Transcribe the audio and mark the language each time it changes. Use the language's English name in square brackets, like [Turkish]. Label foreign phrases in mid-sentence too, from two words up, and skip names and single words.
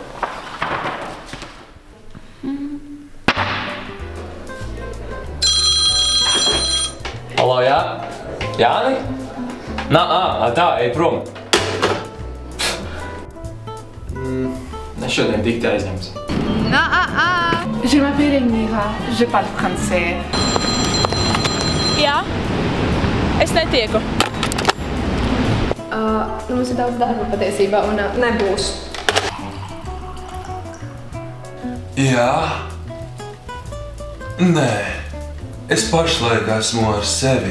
[Latvian] Halo, jā? Jāni? Tā, ej prom. Es šodien tikti aizņemts. [French] Je m'appelle Mira, je parle français. [Latvian] Jā, es netieku. Mums ir daudz darba patiesībā un nebūs. Jā. Nē. Es pašlaik esmu ar sevi.